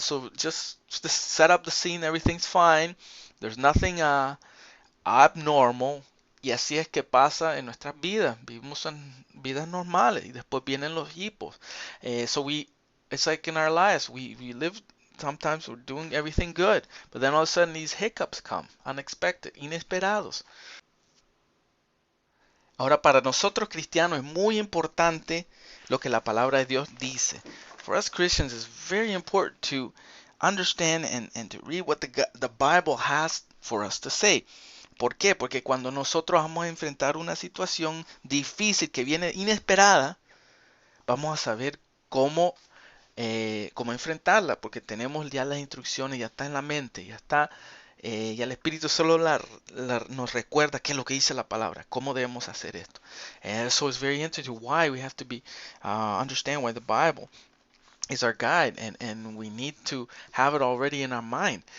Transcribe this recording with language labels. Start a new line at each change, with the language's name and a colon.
English: So just set up the scene, everything's fine, there's nothing abnormal.
Spanish: Y así es que pasa en nuestras vidas. Vivimos en vidas normales y después vienen los hipos.
English: It's like in our lives. We live, sometimes we're doing everything good, but then all of a sudden these hiccups come, unexpected, inesperados.
Spanish: Ahora, para nosotros cristianos es muy importante lo que la palabra de Dios dice.
English: For us Christians, it's very important to understand and to read what the Bible has for us to say.
Spanish: ¿Por qué? Porque cuando nosotros vamos a enfrentar una situación difícil que viene inesperada, vamos a saber cómo enfrentarla, porque tenemos ya las instrucciones, ya está en la mente, ya está, ya el Espíritu solo nos recuerda qué es lo que dice la palabra, cómo debemos hacer esto.
English: So it's very interesting why we have to understand why the Bible is our guide, and we need to have it already in our mind.